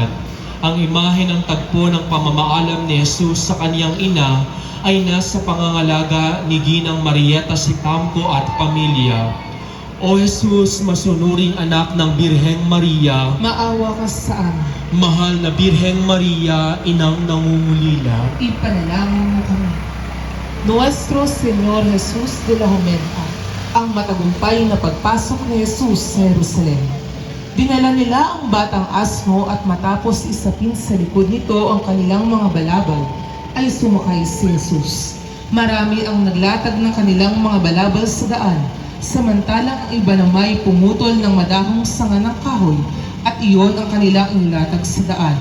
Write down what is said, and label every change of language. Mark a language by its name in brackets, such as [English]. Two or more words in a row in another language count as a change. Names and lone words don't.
[Filipino] Ang imahe ng tagpo ng pamamaalam ni Jesus sa kaniyang ina ay nasa pangangalaga ni Ginang Marieta Sicampo at pamilya. O Jesus, masunuring anak ng Birheng Maria, maawa ka sa amin. mahal na Birheng Maria, inang nangungulila, Ipanalangin mo kami. Nuestro Señor Jesus de la Jumenta, ang matagumpay na pagpasok ni Jesus sa Jerusalem. Dinala nila ang batang asno at matapos isapin sa likod nito ang kanilang mga balabal, ay sumakay si Jesus. Marami ang naglatag ng kanilang mga balabal sa daan, samantalang ang iba namay pumutol ng madahong sanga ng kahoy at iyon ang kanilang inilatag sa daan.